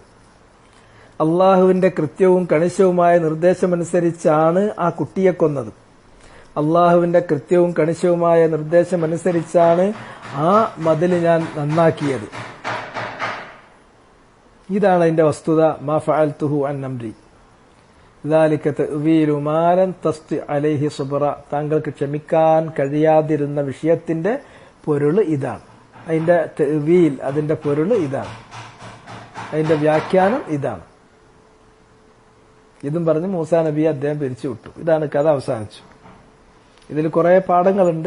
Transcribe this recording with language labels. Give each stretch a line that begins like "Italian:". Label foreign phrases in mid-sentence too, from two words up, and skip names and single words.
Malayalam: അള്ളാഹുവിന്റെ കൃത്യവും കണിശവുമായ നിർദ്ദേശമനുസരിച്ചാണ് ആ കുട്ടിയെ കൊന്നത്. അള്ളാഹുവിന്റെ കൃത്യവും കണിശവുമായ നിർദ്ദേശമനുസരിച്ചാണ് ആ മതിൽ ഞാൻ നന്നാക്കിയത്. ഇതാണ് അതിന്റെ വസ്തുത.
Arabic: ما فعلته عن أمري ذلك تأويل ما لم تستطع عليه صبرا
Malayalam: താങ്കൾക്ക് ക്ഷമിക്കാൻ കഴിയാതിരുന്ന വിഷയത്തിന്റെ പൊരുൾ ഇതാണ്. അതിന്റെ തഅ്വീൽ, അതിന്റെ പൊരുൾ ഇതാണ്, അതിന്റെ വ്യാഖ്യാനം ഇതാണ്. ഇതും പറഞ്ഞ് മൂസാ നബിയെ അദ്ദേഹം പിരിച്ചുവിട്ടു. ഇതാണ് കഥ അവസാനിച്ചു. ഇതിൽ കുറെ പാഠങ്ങളുണ്ട്.